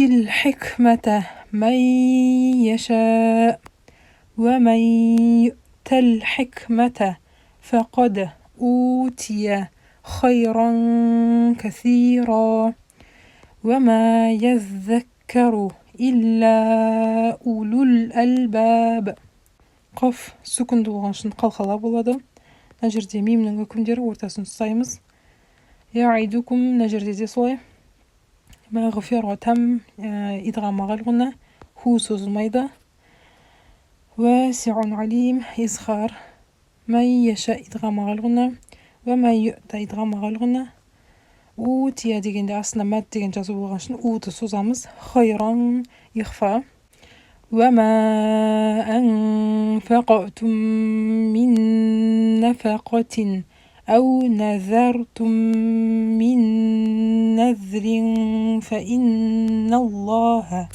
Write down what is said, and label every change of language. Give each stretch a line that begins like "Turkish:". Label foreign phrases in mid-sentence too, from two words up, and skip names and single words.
Arabic: الحكمة من يشاء ومن يؤت الحكمة فقد أوتي خيرا كثيرا وما يذكر إلا أولو الألباب قف سكون
Kazakh: болғаншын қалқала болады. Мына жерде мимнің үкімдері ортасын ұстаймыз. Яидукум мына жерде де солай.
Arabic: مغفرة إدغام بغنة ху созылмайды. واسع عليم إظهار. من يشاء إدغام بغنة. ومن يؤت إدغام بغنة.
Kazakh: Утия дегенде астына мәд деген жазу болған үшін уты созамыз.
Arabic: خيرا إخفاء. وما أنفقتم من نفقة أو نذرتم من نذر فإن الله